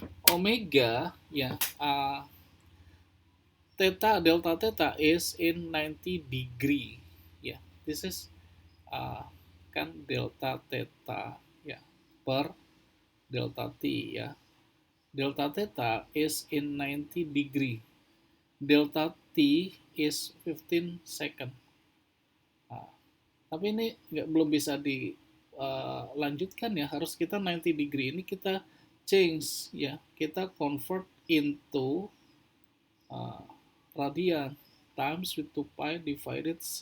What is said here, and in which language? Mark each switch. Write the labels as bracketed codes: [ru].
[en] Omega, ya, delta theta is in 90 degree. Ya, this is kan delta theta ya per delta t ya. Delta theta is in 90 degree. Delta t is 15 second. [id] Nah, tapi ini belum bisa dilanjutkan ya. Harus kita 90 degree ini kita change ya. [en] Kita convert into radian times with 2 pi divided.